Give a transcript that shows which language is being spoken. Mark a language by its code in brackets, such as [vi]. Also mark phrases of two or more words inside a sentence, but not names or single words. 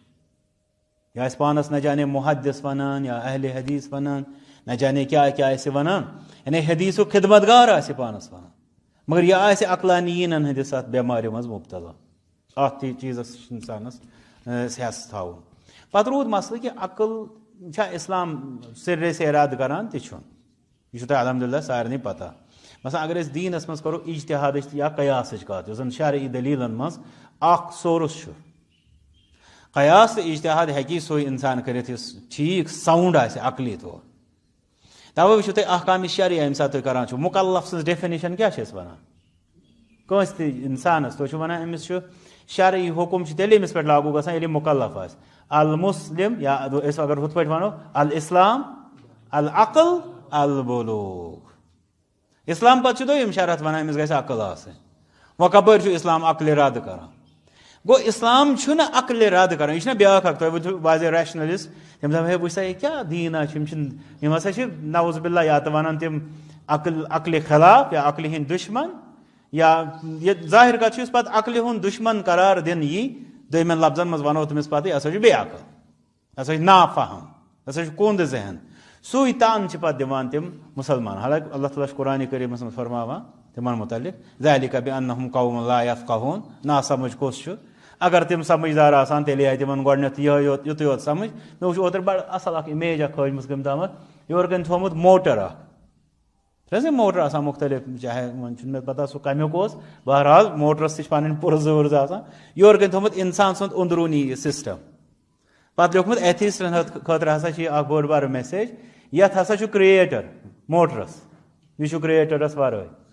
[ks] یا آسہِ پانس نہ جانے محدث ونان یا اہلِ حدیث ونان نہ جانے کیٛاہ کیٛاہ آسہِ ونان یعنی حدیثُک خدمت گار آسہِ پانس ونان مگر یہِ آسہِ عقلانیٖنن ہٕنٛدِس اتھ بٮ۪مارِ منٛز مُبتلا اتھ تہِ چیٖزس چھُ انسانس ہٮ۪س تھاوُن پتہٕ روٗد مسلہٕ کہِ عقل چھا اسلام سرے سے رد کران تہِ چھُنہٕ یہِ چھُ تۄہہِ الحمدُاللہ سارنٕے پتہ مثلاً اگر أسۍ دیٖنس منٛز کرو اجتِہادٕچ یا قیاسٕچ کتھ یُس زن شرعی دٔلیٖلن منٛز اکھ سورس چھُ قیاس تہٕ اجتِہاد ہیٚکی سُے انسان کٔرِتھ یُس ٹھیٖک ساوُنٛڈ آسہِ عقلی طور توے وٕچھِو تُہۍ احکامِ شرعیہ ییٚمہِ ساتہٕ تُہۍ کران چھِو مُکلف سٕنٛز ڈیفِنِشن کیٛاہ چھِ أسۍ ونان کٲنٛسہِ تہِ انسانس تُہۍ چھِو ونان أمِس چھُ شرعی حُکُم چھُ تیٚلہِ أمِس پٮ۪ٹھ لاگوٗ گژھان ییٚلہِ یہِ مُکلف آسہِ المسلم یا أسۍ اگر ہُتھ پٲٹھۍ ونو [ar] الاسلام العقل البلوغ [ks] اسلام پتہٕ چھُ دوٚیِم شرط ونان أمِس گژھِ عقل آسٕنۍ وۄنۍ کپٲرۍ چھُ اسلام عقلہِ رد کران گوٚو اسلام چھُنہٕ عقلہِ رد کران یہِ چھُنہ بیاکھ اکھ تُہۍ وٕچھِو واضح ریشنلسٹ تِم دپن ہے وٕچھ سا یہِ کیٛاہ دیٖنا چھُ یِم ہسا چھِ [ar] نعوذ باللہ [ks] یا تہٕ ونان تِم عقلہِ خلاف یا عقلہِ ہٕنٛدۍ دُشمن یا یہِ ظٲہِر کتھ چھُ یُس پتہٕ عقلہِ ہُنٛد دُشمن قرار دِنہٕ یی دوٚیمٮ۪ن لفظن منٛز ونو تٔمِس پتہٕ یہِ ہسا چھُ بے عقل یہِ ہسا چھُ نافہم یہِ ہسا چھُ کوٚنٛد ذہن سُے تان چھِ پتہٕ دِوان تِم مُسلمان حالانکہِ اللہ تعالیٰ چھُ قرآنِ کریٖمس منٛز فرماوان تِمن مُتعلق [ar] ذالِکَ بِأَنَّهُمْ قَوْمٌ لَا [ks] يَفْقَهُونَ نا سمجھ کُس چھُ اگر تِم سمجھدار آسان تیٚلہِ آیہِ تِمن گۄڈٕنیتھ یِہوے یوت یُتُے یوت سمجھ مےٚ وٕچھ اوترٕ بڑٕ اصل اکھ اِمیج اکھ کھٲجمٕژ کٔمۍ تامتھ یورٕ کٔنۍ تھوٚمُت موٹر اکھ موٹر آسان مُختٔلِف چاہے وۄنۍ چھُنہٕ مےٚ پتہ سُہ کمیُک اوس بہرحال موٹرس تہِ چھِ پنٕنۍ پُرزٕ آسان یورٕ کٔنۍ تھوٚمُت انسان سُنٛد أنٛدروٗنی یہِ سسٹم پتہٕ لیوکھمُت ایتھیٖسٹن خٲطرٕ ہسا چھِ یہِ اکھ بٔڑ بارٕ میسیج یتھ ہسا چھُ کریٹر موٹرس یہِ چھُ کریٹرس ورٲے